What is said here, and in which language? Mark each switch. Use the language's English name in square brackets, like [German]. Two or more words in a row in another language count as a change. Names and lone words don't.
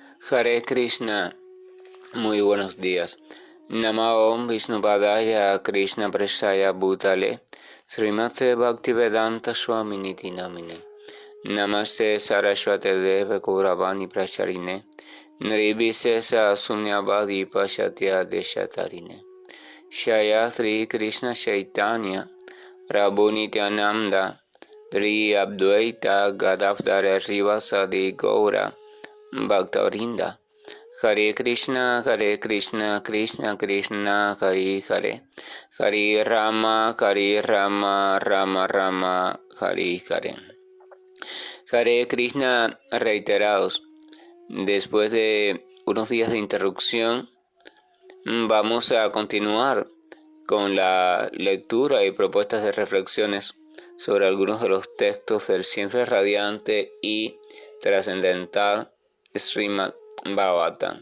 [Sanskrit] Hare Krishna, [Spanish] muy buenos días. [Sanskrit] Namo Vishnupadaya Krishna Prasaya Bhutale Srimate Bhaktivedanta Swaminiti Namine Namaste Saraswate Deva Gauravani Pracharine Niribhisesa Sunyavadi Pashatya Deshatarine Shaya Sri Krishna Chaitanya Prabhu Nityananda Dri Abdvaita Gadavdara Srivasadi Gaura Bhaktavinda Hare Krishna, Krishna Krishna, Hare Hare, Hare Rama, Rama Rama, Hare Hare. Hare Krishna [Spanish] reiterados. Después de unos días de interrupción, vamos a continuar con la lectura y propuestas de reflexiones sobre algunos de los textos del siempre radiante y trascendental Srimad Bhagavatam.